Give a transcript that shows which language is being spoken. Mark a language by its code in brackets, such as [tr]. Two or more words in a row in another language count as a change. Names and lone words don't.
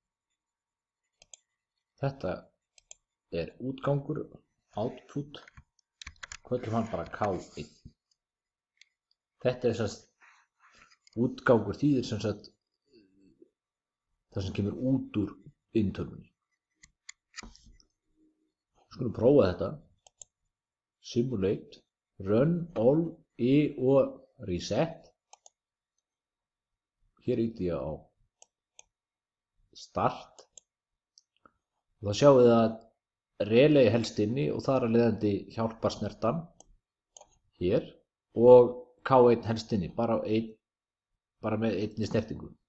[is] Þetta er útgangur, output, köllum hann bara K1. Þetta er semst útgangur þýðir sem sagt það sem kemur út úr inntölvunni. Skulum prófa þetta. [en] Simulate, run, all, [is] og reset. Hér ýti ég á start. Og þá sjáum við að relay helst inni og þar að leiðandi hjálpar snertan hér og K1 helst inni, bara með einni snertingu.